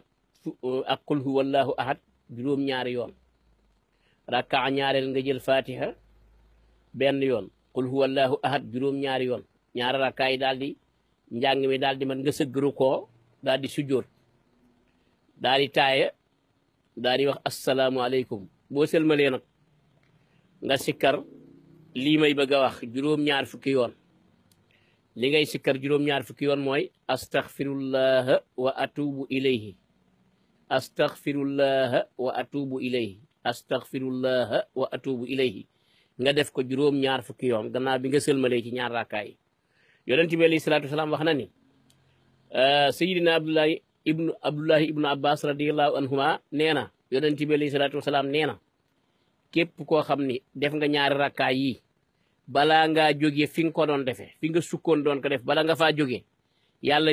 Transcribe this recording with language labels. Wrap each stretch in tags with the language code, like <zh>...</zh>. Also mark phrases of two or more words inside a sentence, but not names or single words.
<wo>ahad juróom-ñaari yoon rakka ñaareel nga jël fatiha benn yoon</wo> <ar>قل هو الله أحد</ar> <wo>juróom-ñaari yoon ñaari rakka yi daal di njàng mi daal di man nga sëggru koo daal di sujjóot daal di taaya daal di wax asalaamualeykum boo selmalee nag nga sikkar lii may bëgg a wax juróom-ñaar fukki yoon li ngay sikkar juróom-ñaar fukki yoon mooy</wo> <ar>أستغفر الله وأتوب إليه أستغفر الله وأتوب إليه أستغفر الله وأتوب إليه</ar> <wo>nga def ko juróom-ñaar fukki yoon gannaaw bi nga selmalee ci ñaar rakkaay yi yonent bi alayhi</wo> <ar>الصلاة والسلام</ar> <wo>wax na ni sayidina abdullahi ibnu abbas</wo> <ar>رضي الله عنهما</ar> <wo>nee na yonent bi</wo> <ar>عليه الصلاة والسلام</ar> <wo>nee na képp koo xam ni def nga ñaari rakkaay yi balaa ngaa jógee fi nga ko doon defee fi nga sukkoon doon ko def bala nga faa jógee yàlla</wo>